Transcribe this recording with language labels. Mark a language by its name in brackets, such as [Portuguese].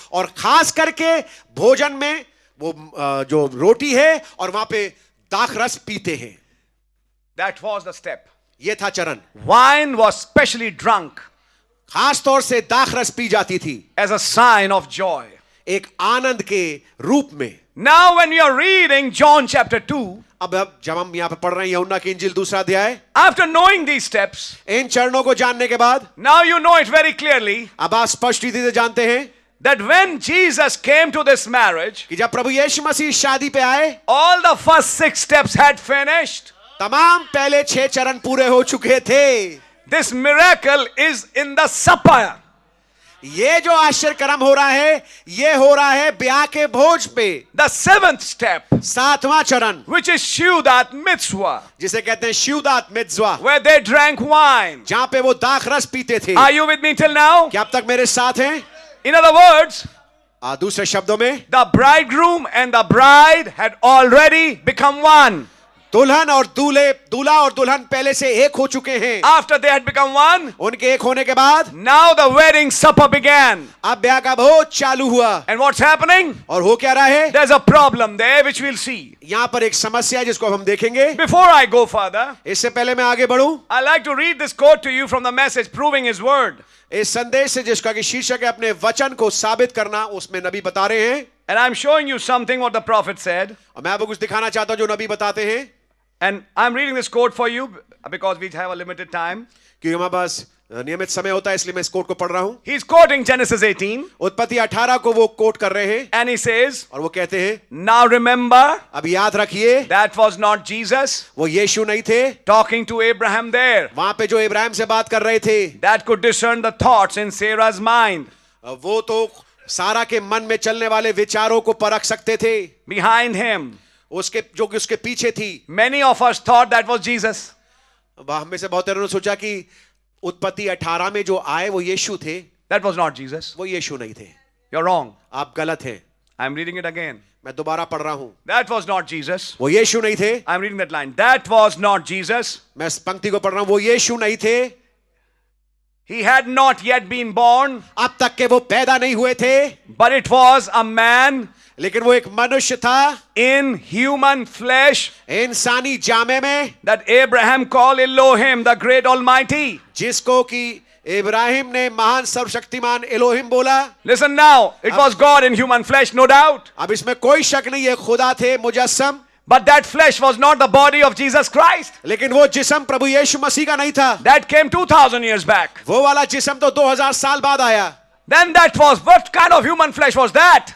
[Hindi] और खास करके भोजन में वो जो रोटी है और वहां पे दाख रस पीते हैं. [English] That was the step. [Hindi] ये था चरण. [English] Wine was specially drunk [Hindi] खास तौर से दाख रस पी जाती थी [English] as a sign of joy. [Hindi] एक आनंद के रूप में. [English] Now when you are reading John chapter 2, [Hindi] अब जब हम यहां पे पढ़ रहे हैं यूहन्ना की इंजील 2 अध्याय, [English] after knowing these steps, [Hindi] इन चरणों को जानने के बाद [English] now you know it very clearly [Hindi] अब आप स्पष्ट रीति से जानते हैं [English] that when Jesus came to this marriage, [Hindi] कि जब प्रभु यीशु मसीह शादी पे आए, [English] all the first 6 steps had finished. [Hindi] तमाम पहले 6 चरण पूरे हो चुके थे. [English] This miracle is in the supper. [Hindi] ये जो आश्चर्यक्रम हो रहा है ये हो रहा है ब्याह के भोज पे. [English] The 7th step, [Hindi] 7वां चरण [English] which is Seudat Mitzvah, [Hindi] जिसे कहते हैं शिवदात मित्सवा, [English] where they drank wine. [Hindi] जहां पे वो दाख रस पीते थे. [English] Are you with me till now? [Hindi] क्या अब तक मेरे साथ हैं? [English] In other words, [Hindi] दूसरे शब्दों में [English] the bridegroom and the bride had already become one. [Hindi] दुल्हन और दूल्हा और दुल्हन पहले से एक हो चुके हैं. [English] After they had become one, [Hindi] उनके एक होने के बाद [English] now the wedding supper began. [Hindi] अब ब्याह का भोज चालू हुआ. [English] And what's happening? [Hindi] और हो क्या रहा है? [English] There's a problem there which we'll see. [Hindi] यहां पर एक समस्या है जिसको हम देखेंगे. [English] Before I go further, [Hindi] इससे पहले मैं आगे बढ़ूं, [English] I'd like to read this quote to you from the message Proving His Word. [Hindi] इस संदेश से जिसका कि शीर्षक है अपने वचन को साबित करना, उसमें नबी बता रहे हैं. [English] And I'm showing you something what the prophet said. [Hindi] और मैं आपको कुछ दिखाना चाहता हूं जो नबी बताते हैं. [English] And I'm reading this quote for you because we have a limited time. [Hindi] क्योंकि हमारे पास नियमित समय होता है इसलिए मैं इस कोट को पढ़ रहा हूं. [English] He's quoting Genesis 18. [Hindi] उत्पत्ति 18 को वो कोट कर रहे हैं. [English] And he says, [Hindi] और वो कहते हैं, [English] now remember, [Hindi] अब याद रखिए [English] that was not Jesus [Hindi] वो यीशु नहीं थे [English] talking to Abraham there. [Hindi] वहां पे जो इब्राहिम से बात कर रहे थे. [English] That could discern the thoughts in Sarah's mind. [Hindi] वो तो सारा के मन में चलने वाले विचारों को परख सकते थे. [English] Behind him, [Hindi] उसके जो कि उसके पीछे थी. [English] many of us thought that was Jesus. [Hindi] हम में से बहुत ने सोचा कि उत्पत्ति 18 में जो आए वो यीशु थे. [English] That was not Jesus. [Hindi] वो यीशु नहीं थे. [English] You're wrong. [Hindi] आप गलत हैं. [English] I'm reading it again. [Hindi] मैं दोबारा पढ़ रहा हूं. [English] That was not Jesus. [Hindi] वो यीशु नहीं थे. [English] I'm reading that line. That was not Jesus. [Hindi] मैं इस पंक्ति को पढ़ रहा हूं. वो यीशु नहीं थे. [English] He had not yet been born. [Hindi] अब तक के वो पैदा नहीं हुए थे. [English] But it was a man. [Hindi] लेकिन वो एक मनुष्य था. [English] In human flesh. [Hindi] इंसानी जामे में. [English] That Abraham called Elohim, the great Almighty. [Hindi] जिसको कि इब्राहिम ने महान सर्वशक्तिमान एलोहिम बोला. [English] Listen now. It was God in human flesh, no doubt. [Hindi] अब इसमें कोई शक नहीं है खुदा थे मुजस्सम. [English] But that flesh was not the body of Jesus Christ. [Hindi] लेकिन वो जिस्म प्रभु यीशु मसीह का नहीं था. [English] That came 2000 years back. [Hindi] वो वाला जिस्म तो 2000 साल बाद आया. [English] Then that was, what kind of human flesh was that?